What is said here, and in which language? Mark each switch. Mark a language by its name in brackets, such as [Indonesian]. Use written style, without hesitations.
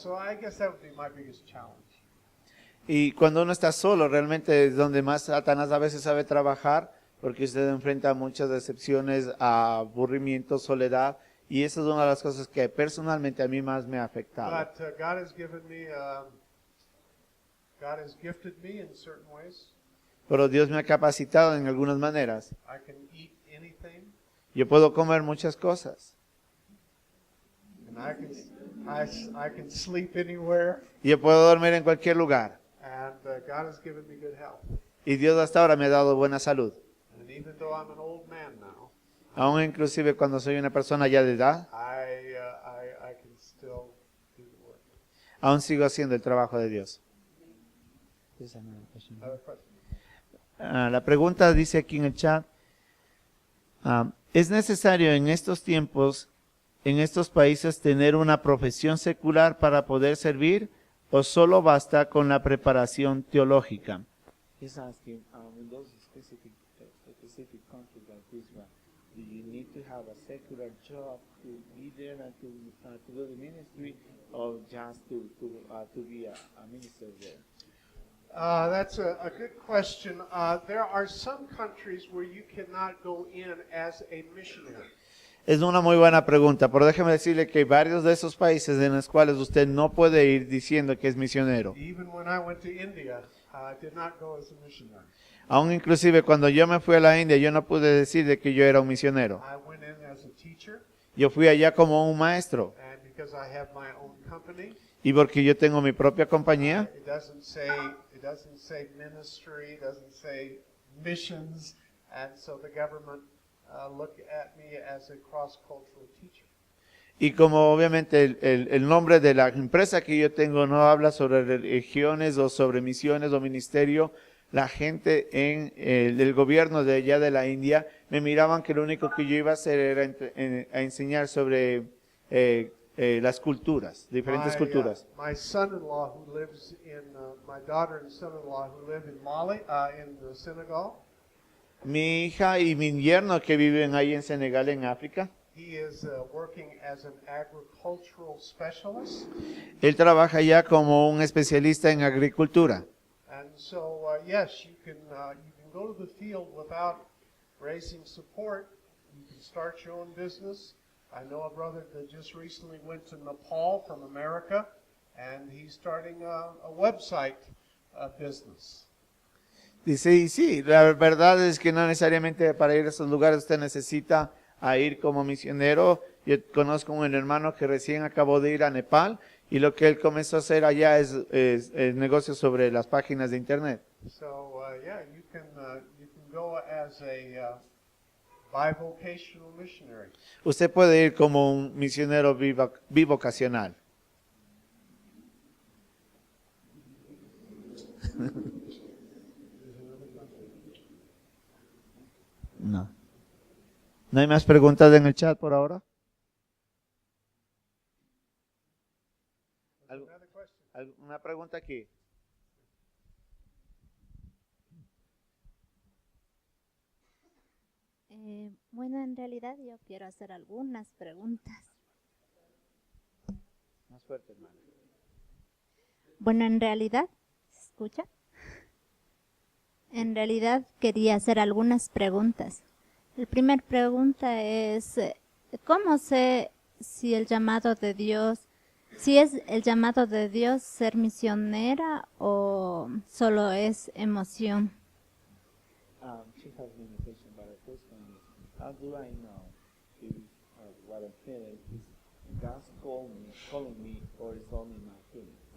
[English] So I guess that would be my biggest challenge. [Spanish] Y cuando uno está solo, realmente es donde más Satanás a veces sabe trabajar, porque usted enfrenta muchas decepciones, aburrimiento, soledad, y esa es una de las cosas que personalmente a mí más me ha afectado. [English] But God has given me, God has gifted me in certain ways. [Spanish] Pero Dios me ha capacitado en algunas maneras. [English] I can eat anything, [Spanish] Yo puedo comer muchas cosas. [English] and I can sleep anywhere. [Spanish] Y yo puedo dormir en cualquier lugar. [English] And God has given me good health. [Spanish] Y Dios hasta ahora me ha dado buena salud. [English] And even though I'm an old man now, [Spanish] Aún inclusive cuando soy una persona ya de edad, [English] I can still do the work. [Spanish] aún sigo haciendo el trabajo de Dios. [English] Other questions? [Spanish] La pregunta dice aquí en el chat, ¿es necesario en estos tiempos, en estos países, tener una profesión secular para poder servir o solo basta con la preparación teológica? [English] He's asking, in those specific countries like this one, do you need to have a secular job to be there and to do the ministry, or just to be a minister there? That's a good question. There are some countries where you cannot go in as a missionary. [Spanish] Es una muy buena pregunta, pero déjeme decirle que hay varios de esos países en los cuales usted no puede ir diciendo que es misionero. [English] Even when I went to India, I did not go as a missionary. [Spanish] Aún inclusive cuando yo me fui a la India, yo no pude decir de que yo era un misionero. [English] I went in as a teacher, [Spanish] Yo fui allá como un maestro. [English] and because I have my own company, [Spanish] Y porque yo tengo mi propia compañía, [English] it doesn't say ministry, it doesn't say missions, and so the government looked at me as a cross-cultural teacher. [Spanish] y como obviamente el nombre de la empresa que yo tengo no habla sobre religiones o sobre misiones o ministerio, la gente en el gobierno de allá de la India me miraban que lo único que yo iba a hacer era a enseñar sobre las culturas, diferentes culturas. [English] My son-in-law who lives in, my daughter and son-in-law who live in Mali, in Senegal, [Spanish] Mi hija y mi yerno que viven ahí en Senegal, en África, [English] he is working as an agricultural specialist. [Spanish] él trabaja ya como un especialista en agricultura. [English] And so, yes, you can go to the field without raising support. You can start your own business. I know a brother that just recently went to Nepal from America, and he's starting a website business. [Spanish] Dice, y sí, la verdad es que no necesariamente para ir a esos lugares usted necesita a ir como misionero. Yo conozco un hermano que recién acabó de ir a Nepal y lo que él comenzó a hacer allá es negocios sobre las páginas de internet. [English] So, yeah, you can go as a bivocational missionary. [Spanish] Usted puede ir como un misionero bivocacional. No. ¿No hay más preguntas en el chat por ahora? ¿Alguna pregunta aquí? Bueno, en realidad yo quiero hacer algunas preguntas. Más fuerte, hermano. Bueno, en realidad, ¿se escucha? En realidad quería hacer algunas preguntas. La primera pregunta es, ¿cómo sé si el llamado de Dios, si es el llamado de Dios ser misionera o solo es emoción? [English] She has many questions, but the first one is, how do I know if what I'm feeling is God's calling me, or is only my feeling?